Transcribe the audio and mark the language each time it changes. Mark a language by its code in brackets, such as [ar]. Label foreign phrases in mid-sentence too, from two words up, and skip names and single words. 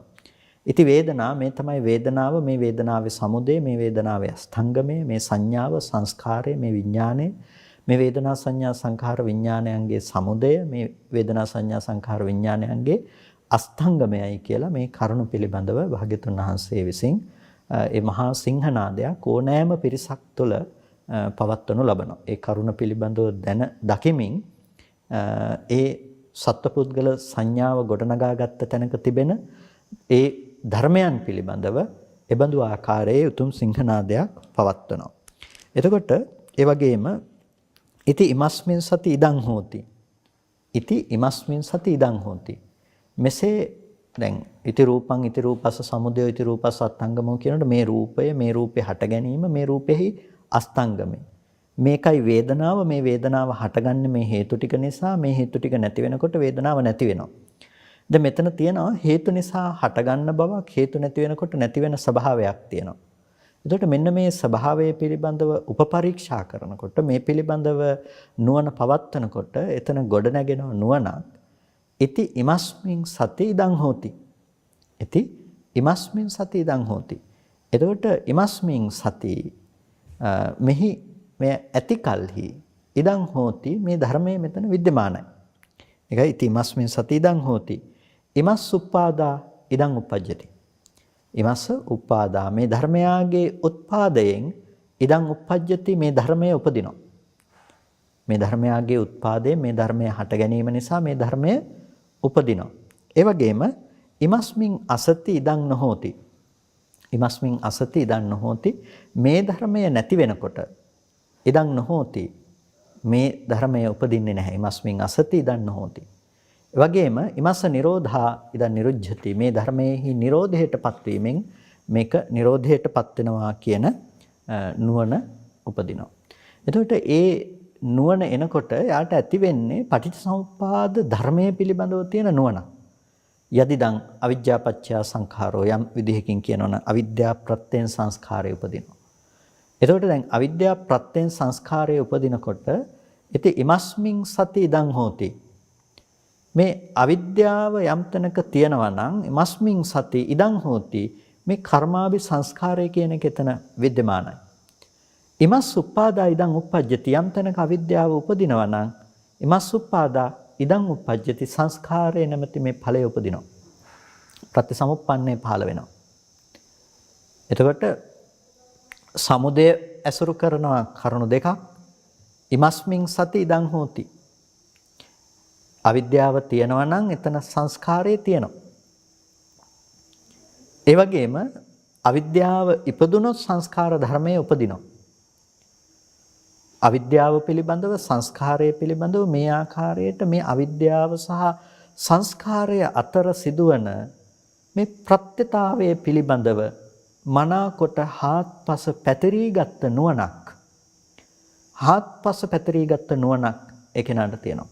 [si] ඉති වේදනා මේ තමයි වේදනාව, මේ වේදනාවේ සමුදය, මේ වේදනාවේ අස්තංගමය, මේ සංඥාව, සංස්කාරය, මේ විඥානය, මේ වේදනා සංඥා සංඛාර විඥානයන්ගේ සමුදය, මේ වේදනා සංඥා සංඛාර විඥානයන්ගේ අස්තංගමයයි කියලා මේ කරුණු පිළිබඳව භාග්‍යතුන් වහන්සේ විසින් ඒ මහා සිංහනාදයක් ඕනෑම පිරිසක් තුළ පවත්වනු ලබනවා. ඒ කරුණ පිළිබඳව දැන දකිමින් ඒ සත්පුද්ගල සංඥාව ගොඩනගාගත්ත තැනක තිබෙන ඒ ධර්මයන් පිළිබඳව එබඳු ආකාරයේ උතුම් සිංහනාදයක් පවත්වනවා. එතකොට ඒ වගේම [pi] ඉති ඉමස්මින් සති ඉදං හෝති. ඉති ඉමස්මින් සති ඉදං හෝති. [si] මෙසේ දැන් [pi] ඉති රූපං ඉති රූපස්ස සමුදය ඉති රූපස්ස අත්ංගමෝ [si] කියනකොට මේ රූපය මේ රූපේ හට ගැනීම මේ රූපෙහි අස්තංගමයි. මේකයි වේදනාව, මේ වේදනාව හටගන්නේ මේ හේතු ටික නිසා, මේ හේතු ටික නැති වෙනකොට වේදනාව නැති වෙනවා. දැන් මෙතන තියෙනවා හේතු නිසා හටගන්න බවක්, හේතු නැති වෙනකොට නැති වෙන ස්වභාවයක් තියෙනවා. එතකොට මෙන්න මේ ස්වභාවය පිළිබඳව උපපරීක්ෂා කරනකොට, මේ පිළිබඳව නුවණ පවත්වනකොට එතන ගොඩනැගෙන නුවණක් [pi] ඉති ඉමස්මින් සති ඉදං හෝති. ඉති ඉමස්මින් සති ඉදං හෝති. [si] එතකොට [pi] ඉමස්මින් සති [si] මෙහි මේ ඇති කල්හි [pi] ඉදං හෝති [si] මේ ධර්මයේ මෙතන विद्यමානයි. [pi] ඒකයි ඉති ඉමස්මින් සති ඉදං හෝති. ඉමස් උප්පාදා ඉදං උපජ්ජති. ඉමස්ස උප්පාදා [si] මේ ධර්මයාගේ උත්පාදයෙන් [pi] ඉදං උපජ්ජති [si] මේ ධර්මය උපදිනවා. මේ ධර්මයාගේ උත්පාදයෙන් මේ ධර්මය හට ගැනීම නිසා මේ ධර්මය උපදිනවා. ඒ වගේම [pi] ඉමස්මින් අසති ඉදං නොහෝති. ඉමස්මින් අසති ඉදං නොහෝති [si] මේ ධර්මය නැති වෙනකොට [pi] ඉදං නොහෝති [si] මේ ධර්මය උපදින්නේ නැහැ. [pi] ඉමස්මින් අසති ඉදං නොහෝති. [si] ඒ වගේම [pi] ඉමස්ස නිරෝධා ඉදං නිරුද්ධති [si] මේ ධර්මයේහි නිරෝධයටපත් වීමෙන් මේක නිරෝධයටපත් වෙනවා කියන නුවණ උපදිනවා. එතකොට ඒ නුවණ එනකොට යාට ඇති වෙන්නේ පටිච්චසමුප්පාද ධර්මයේ පිළිබඳව තියෙන නුවණ. [pi] යදිදං අවිජ්ජාපච්චය සංඛාරෝ [si] යම් විදිහකින් කියනවනම් අවිද්‍යා ප්‍රත්‍යයෙන් සංස්කාරය උපදිනවා. එතකොට දැන් අවිද්‍යා ප්‍රත්‍යයෙන් සංස්කාරය උපදිනකොට [pi] ඉති ඉමස්මින් සති ඉදං හෝති. [si] මේ අවිද්‍යාව යම් තැනක තියෙනවා නම් [pi] ඉමස්මින් සති ඉදං හෝති [si] මේ කර්මාභි සංස්කාරය කියන එක එතන विद्यමානයි. [pi] ඉමස් උප්පාදා ඉදං උප්පජ්ජති [si] යම් තැනක අවිද්‍යාව උපදිනවා නම් [pi] ඉමස් උප්පාදා ඉදං උප්පජ්ජති [si] සංස්කාරය නැමැති මේ ඵලය උපදිනවා. ප්‍රතිසමුප්පන්නේ පහළ වෙනවා. එතකොට සමුදය ඇසුරු කරනවා කරුණු දෙකක්. [pi] ඉමස්මින් සති ඉදං හෝති. [si] අවිද්‍යාව තියෙනවා නම් එතන සංස්කාරය තියෙනවා. ඒ වගේම අවිද්‍යාව ඉපදුනොත් සංස්කාර ධර්මයේ උපදිනවා. අවිද්‍යාව පිළිබඳව සංස්කාරය පිළිබඳව මේ ආකාරයට මේ අවිද්‍යාව සහ සංස්කාරය අතර සිදුවන මේ ප්‍රත්‍යතාවයේ පිළිබඳව මනාකොට හාත්පස පැතිරීගත් නුවණක් ඒ කෙනාට තියෙනවා.